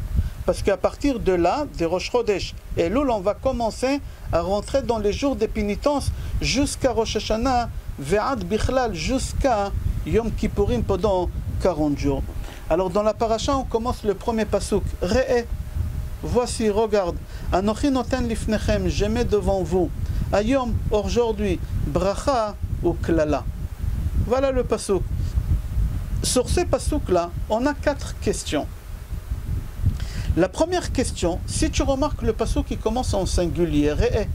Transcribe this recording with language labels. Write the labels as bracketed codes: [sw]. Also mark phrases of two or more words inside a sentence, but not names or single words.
[fr] Parce qu'à partir de là, de Rosh Chodesh et Elul, on va commencer à rentrer dans les jours des pénitences jusqu'à Rosh Hashanah, [he] ועד בכלל, [fr] jusqu'à Yom Kippourim pendant 40 jours. Alors dans la paracha, on commence le premier pasuk, Re'eh. Voici, regarde, [he] אנכי נותן לפניכם, [fr] je mets devant vous, Ayom, aujourd'hui, Bracha ou Klala. Voilà le pasuk. Sur ces pasuks-là, on a 4 questions. La première question, si tu remarques le pasuk qui commence en singulier, Re'eh.